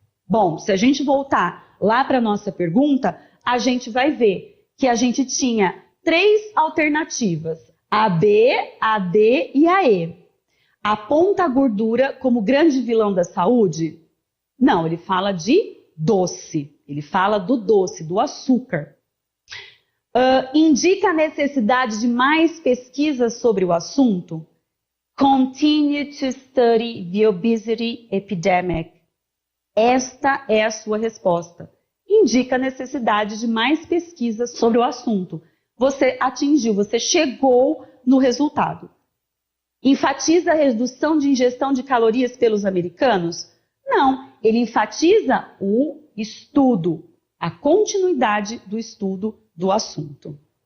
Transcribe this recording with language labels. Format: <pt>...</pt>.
<pt>Bom, se a gente voltar lá para a nossa pergunta, a gente vai ver que a gente tinha 3 alternativas, a B, a D e a E. Aponta a gordura como grande vilão da saúde? Não, ele fala de doce, ele fala do doce, do açúcar. Indica a necessidade de mais pesquisas sobre o assunto?</pt> <en>Continue to study the obesity epidemic.</en> <pt>Esta é a sua resposta. Indica a necessidade de mais pesquisas sobre o assunto. Você atingiu, você chegou no resultado. Enfatiza a redução de ingestão de calorias pelos americanos? Não, ele enfatiza o estudo, a continuidade do estudo do assunto.</pt>